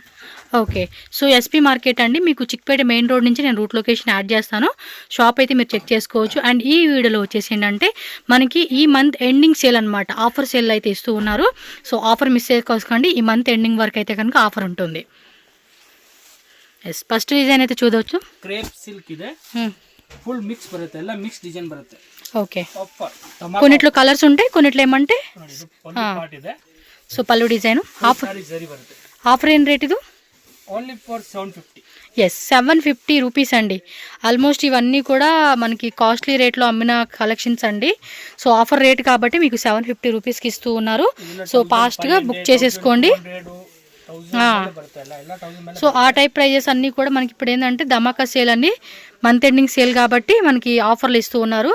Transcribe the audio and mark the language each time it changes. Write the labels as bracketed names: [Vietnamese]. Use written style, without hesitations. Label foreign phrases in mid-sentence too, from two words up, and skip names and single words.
[Telugu] ఓకే. సో ఎస్పీ మార్కెట్ అండి, మీకు చిక్పేట మెయిన్ రోడ్ నుంచి నేను [English] route location add [Telugu] చేస్తాను. షాప్ అయితే మీరు చెక్ చేసుకోవచ్చు. అండ్ ఈ వీడియోలో వచ్చేసి ఏంటంటే మనకి ఈ [English] month ending sale [Telugu] అనమాట, [English] offer sale [Telugu] అయితే ఇస్తూ ఉన్నారు. సో [English] offer miss [Telugu] చేసుకోకండి, ఈ [English] month ending [Telugu] వరకు అయితే కనుక ఆఫర్ ఉంటుంది. [English] Yes first design [Telugu] అయితే చూడవచ్చు. [English] crepe silk [Kannada] ಇದೆ, [English] full mix [Kannada] ಬರುತ್ತೆ, ಎಲ್ಲ [English] mix design [Kannada] ಬರುತ್ತೆ. [Telugu] ఓకే. కొన్నిట్లో కలర్స్ ఉంటాయి, కొన్నిట్లో ఏమంటే [Kannada] ಪಾರ್ಟ್ ಇದೆ. [Telugu] సో పల్లు [English] design offer [Kannada] ಜರಿ ಬರುತ್ತೆ. [Telugu] ఆఫర్ ఏం రేట్ ఇది? [English] Only for 750. Yes 750 rupees అండి. [Telugu] ఆల్మోస్ట్ ఇవన్నీ కూడా మనకి కాస్ట్లీ రేట్లో అమ్మిన కలెక్షన్స్ అండి. సో [English] offer rate [Telugu] కాబట్టి మీకు 750 రూపీస్కి ఇస్తూ ఉన్నారు. సో ఫాస్ట్గా బుక్ చేసేసుకోండి. సో ఆ [English] type prizes [Telugu] అన్నీ కూడా మనకి ఇప్పుడు ఏంటంటే ధమాకా సేల్ అన్ని [English] month ending sale [Telugu] కాబట్టి మనకి ఆఫర్లు ఇస్తూ ఉన్నారు.